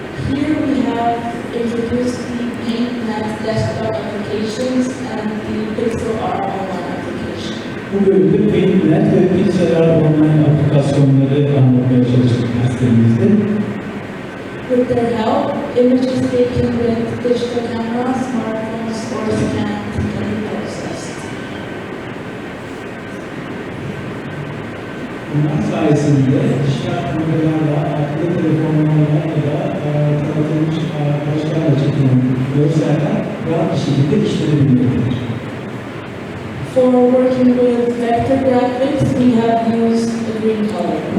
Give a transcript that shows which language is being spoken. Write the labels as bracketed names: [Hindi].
[English] Here we have introduced the PaintNet desktop applications and the Pixel Art online application. [Turkish] Bu bölümde PaintNet ve Pixel Art online aplikasyonları anlatmaya çalıştık derslerimizde. [English] With their help, images taken with digital cameras, smartphones, or scanned can be processed. [Turkish] Bunlar sayesinde dijital kameralarla, akıllı telefonlarla ya da tanıtılmış araçlarla çekilen görseller rahat bir şekilde işlenebilmektedir. [English] For working with vector graphics, we have used a green color.